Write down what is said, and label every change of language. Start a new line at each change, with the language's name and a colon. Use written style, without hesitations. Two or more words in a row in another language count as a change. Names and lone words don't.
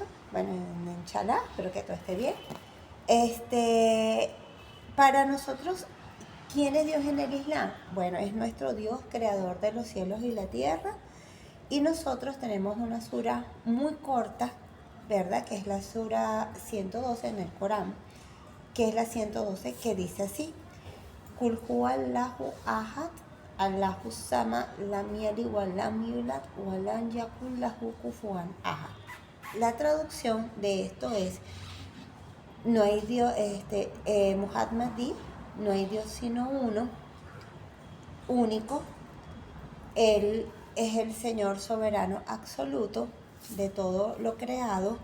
Spanish: Bueno, inshallah, espero que todo esté bien. Para nosotros, ¿quién es Dios en el Islam? Bueno, es nuestro Dios, creador de los cielos y la tierra. Y nosotros tenemos una sura muy corta, ¿verdad?, que es la sura 112 en el Corán, que es la 112, que dice así:
Arabic: قل هو الله أحد، الله الصمد، لم يلد ولم يولد ولم يكن له كفوا أحد.
Spanish: La traducción de esto es: no hay Dios, Muhammad di, no hay Dios sino uno, único. Él es el Señor soberano absoluto de todo lo creado.